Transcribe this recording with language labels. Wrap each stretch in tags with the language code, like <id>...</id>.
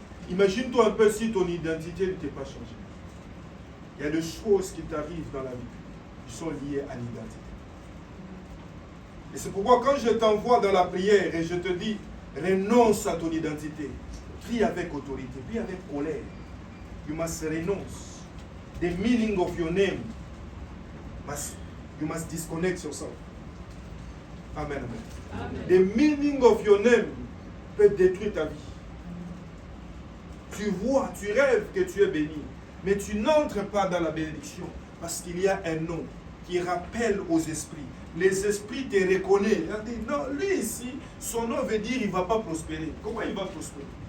<fr>Imagine-toi un peu si ton identité n'était pas changée. Il y a des choses qui t'arrivent dans la vie qui sont liées à l'identité. Et c'est pourquoi quand je t'envoie dans la prière et je te dis renonce à ton identité, prie avec autorité, prie avec colère.</fr> <en>You must renounce. The meaning of your name, you must disconnect yourself. Amen, amen. Amen. The meaning of your name</en> <fr>peut détruire ta vie. Tu vois, tu rêves que tu es béni, mais tu n'entres pas dans la bénédiction parce qu'il y a un nom qui rappelle aux esprits. Les esprits te reconnaissent. Ils disent, non, lui ici, son nom veut dire qu'il ne va pas prospérer. Comment il va prospérer?</fr>